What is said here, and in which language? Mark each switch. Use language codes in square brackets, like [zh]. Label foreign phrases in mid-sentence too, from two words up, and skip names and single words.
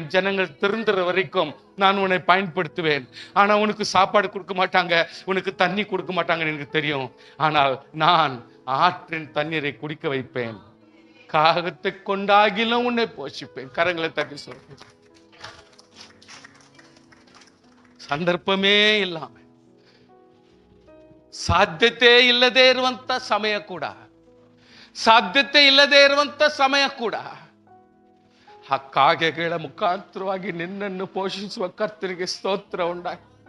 [ta] ஜனங்கள் திருந்துற வரைக்கும் நான் உன்னை பயன்படுத்துவேன். ஆனா உனக்கு சாப்பாடு கொடுக்க மாட்டாங்க, உனக்கு தண்ணி கொடுக்க மாட்டாங்கன்னு எனக்கு தெரியும். ஆனால் நான் ஆற்றின் தண்ணீரை குடிக்க வைப்பேன், காகத்தை கொண்டாகிலும் உன்னை போஷிப்பேன். கரங்களை தட்டி சொல்றேன். [kn] ಸಂದರ್ಭಮೇ ಇಲ್ಲ, ಸಾಧ್ಯತೆ ಇಲ್ಲದೆ ಇರುವಂತ ಸಮಯ ಕೂಡ, ಸಾಧ್ಯತೆ ಇಲ್ಲದೆ ಇರುವಂತ ಸಮಯ ಕೂಡ ಆ ಕಾಗೆಗಳ ಮುಖಾಂತರವಾಗಿ ನಿನ್ನನ್ನು ಪೋಷಿಸುವ ಕರ್ತನಿಗೆ ಸ್ತೋತ್ರ ಉಂಟಾಗಿ.